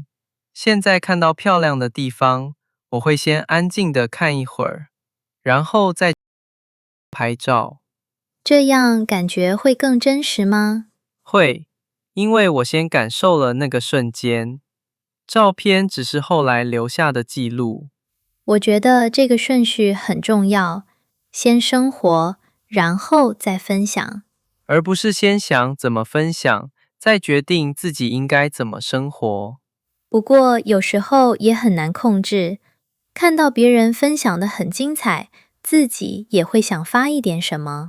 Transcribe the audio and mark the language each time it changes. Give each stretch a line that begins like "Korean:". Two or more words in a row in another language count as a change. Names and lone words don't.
Chinese: 現在看到漂亮的地方，我會先安靜地看一會兒，然後再拍照。這樣感覺會更真實嗎？會，因為我先感受了那個瞬間，照片只是後來留下的記錄。我覺得這個順序很重要，先生活，然後再分享，而不是先想怎麼分享，再決定自己應該怎麼生活。不過有時候也很難控制，看到別人分享得很精彩，自己也會想發一點什麼。